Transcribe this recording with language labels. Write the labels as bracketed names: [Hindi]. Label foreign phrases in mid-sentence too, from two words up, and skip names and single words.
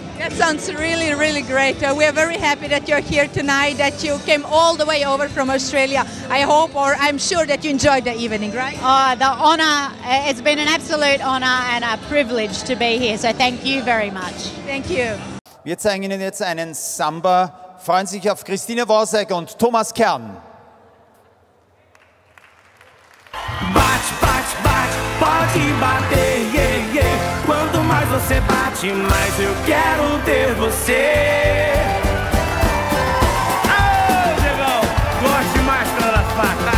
[English] That sounds really, really great. We are very happy that you're here tonight, that you came all the way over from Australia. I hope, or I'm sure that you enjoyed the evening, right? Oh, the honour, it's been an absolute honour and a privilege to be here. So thank you very much. Thank you. [German] Wir zeigen Ihnen jetzt einen Samba. Freuen sich auf Christine Worsek und Thomas Kern. [Portuguese] Bate, bate, bate, pode bater, [English] yeah, yeah. [Portuguese] Quanto mais você bate, mais eu quero ter você. Ô, Diegão, gosto demais de das patas.